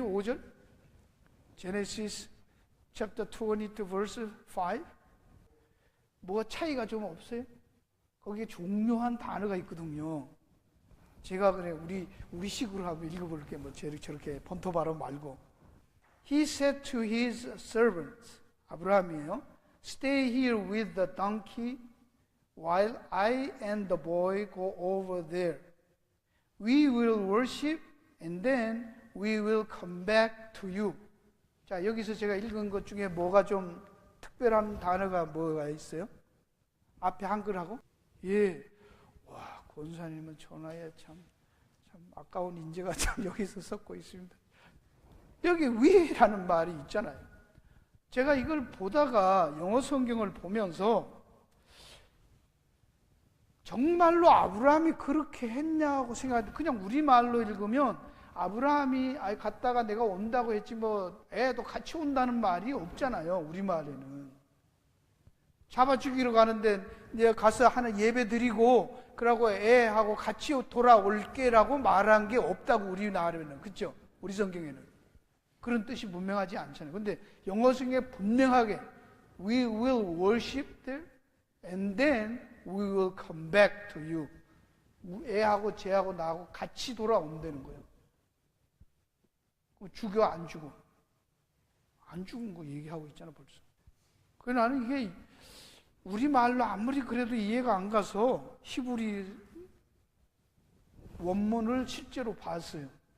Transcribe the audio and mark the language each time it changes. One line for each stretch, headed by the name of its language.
Korean: 5절
English: Genesis chapter 22 verse 5.
Korean: 뭐 차이가 좀 없어요? 거기에 중요한 단어가 있거든요. 제가 그래 우리 식으로 한번 읽어볼게요. 뭐 저렇게 본토 발음 말고.
English: He said to his servants,
Korean: 아브라함이에요.
English: Stay here with the donkey while I and the boy go over there. We will worship and then we will come back to you.
Korean: 자, 여기서 제가 읽은 것 중에 뭐가 좀 특별한 단어가 뭐가 있어요? 앞에 한글하고? 예. 와, 권사님은 전화에 참 아까운 인재가 참 여기서 섞고 있습니다. 여기 위라는 말이 있잖아요. 제가 이걸 보다가 영어 성경을 보면서 정말로 아브라함이 그렇게 했냐고 생각했는데, 그냥 우리말로 읽으면 아브라함이 갔다가 내가 온다고 했지 뭐 애도 같이 온다는 말이 없잖아요. 우리말에는 잡아 죽이러 가는데 내가 가서 하나 예배 드리고 그러고 애하고 같이 돌아올게라고 말한 게 없다고 우리나라에는. 그렇죠? 우리 성경에는 그런 뜻이 분명하지 않잖아요. 근데 영어 성경에 분명하게
English: We will worship there and then we will come back to you.
Korean: 애하고 쟤하고 나하고 같이 돌아온다는 거예요. 죽여 안 죽어? 안 죽은 거 얘기하고 있잖아 벌써. 그래서 나는 이게 우리말로 아무리 그래도 이해가 안 가서 히브리 원문을 실제로 봤어요.